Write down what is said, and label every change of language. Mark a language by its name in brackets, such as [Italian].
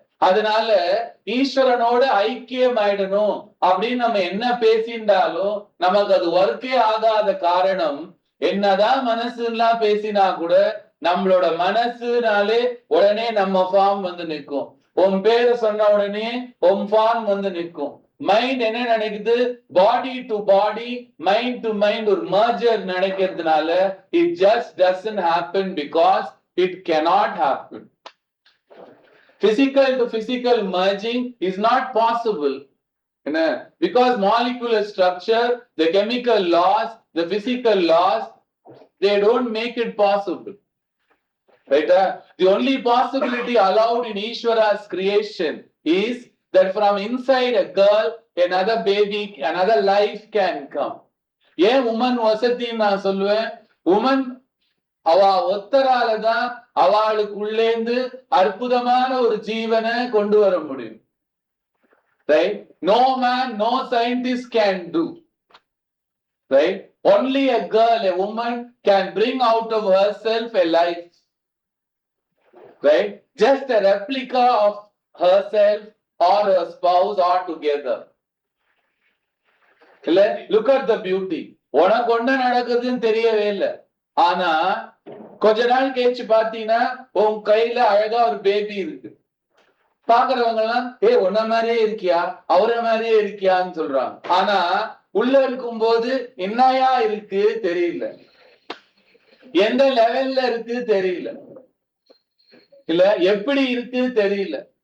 [Tamil] அதனால ஈஸ்வரனோட ஐக்கியம் ஆயிடணும் அப்படின்னு நம்ம என்ன பேசிண்டாலும் நமக்கு அது ஒர்க்கே ஆகாத காரணம், என்னதான் மனசுலாம் பேசினா கூட நம்மளோட மனசுனாலே உடனே நம்ம ஃபார்ம் வந்து நிற்கும். உன் பேரை சொன்ன உடனே உன் ஃபார்ம் வந்து நிற்கும். மைண்ட் என்ன நினைக்குது? Body to body, mind to mind ஒரு merger நினைக்கிறதுனால [English] it just doesn't happen because it cannot happen. Physical to physical merging is not possible. Because molecular structure, the chemical laws, the physical laws, they don't make it possible. Right? The only possibility allowed in Ishvara's creation is that from inside a girl, another baby, another life can come. [Tamil] ஏன் woman வசதின்னு நான் சொல்லுவேன்? Woman அவ ஒத்தராலதான் அவளுக்குள்ளேந்து அற்புதமான ஒரு ஜீவனை கொண்டு வர முடியும். [English] Right? No man, no scientist can do. Right? Only a girl, a woman can bring out of herself a life. Right? Just a replica of herself or her spouse or together. Look at the beauty. [Tamil] உனக்கு ஒண்ணு நடக்குதுன்னு தெரியவே இல்லை, ஆனா கொஞ்ச நாள் கழிச்சு பாத்தீங்கன்னா உன் கையில அழகா ஒரு பேபி இருக்கு. பாக்குறவங்க எல்லாம் உன்ன மாதிரியே இருக்கியா, அவரை மாதிரியே இருக்கியான்னு சொல்றாங்க. ஆனா உள்ள இருக்கும் போது என்னையா இருக்கு தெரியல, எந்த லெவல்ல இருக்கு தெரியல இல்ல, எப்படி இருக்கு தெரியல.